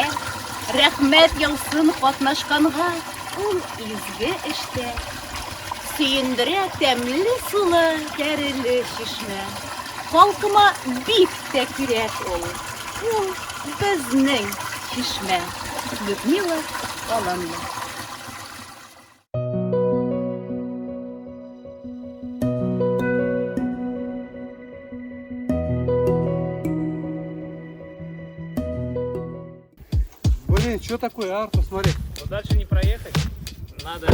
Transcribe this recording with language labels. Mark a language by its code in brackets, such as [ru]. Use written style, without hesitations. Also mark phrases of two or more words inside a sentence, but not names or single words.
[tt] Рәхмәт яусын катнашканга, ул изге эштә. Сөендерә тәмле сулы Тәреле-Чишмә. Халкыма бик тә кирәк ул. Ул безнең чишмә. Людмила Аланна. [ru] Блин, что такое, а? Посмотри. Вот дальше не проехать. Надо этот...